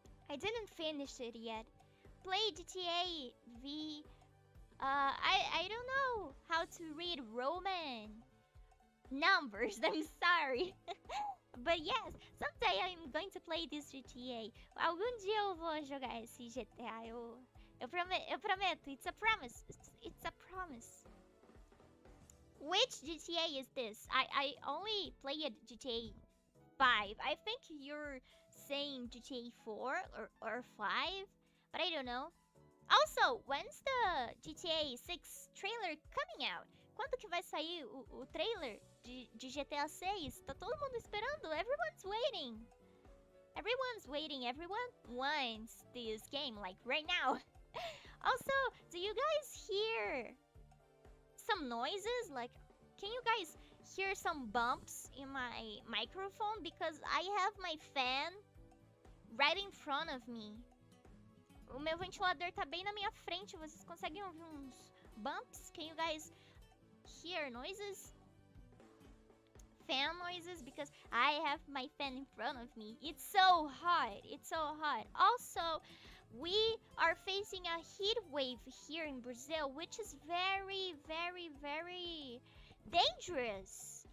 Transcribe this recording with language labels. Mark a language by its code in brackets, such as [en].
[en] I didn't finish it yet. Play GTA V. I don't know how to read Roman numbers. I'm sorry. But yes, someday I'm going to play this GTA. [pt] Algum dia eu vou jogar esse GTA. Eu prometo. [en] It's a promise. It's a promise. Which GTA is this? I only played GTA 5. I think you're saying GTA 4 or 5, but I don't know. Also, when's the GTA 6 trailer coming out? [pt] Quando que vai sair o trailer de GTA 6? Tá todo mundo esperando. [en] Everyone's waiting. Everyone's waiting. Everyone wants this game, like right now. Also, do you guys hear some noises? Like, can you guys hear some bumps in my microphone? Because I have my fan right in front of me. [pt] O meu ventilador tá bem na minha frente. Vocês conseguem ouvir uns bumps? [en] Can you guys hear noises? Fan noises? Because I have my fan in front of me. It's so hot. It's so hot. Also, we are facing a heat wave here in Brazil, which is very, very, very dangerous.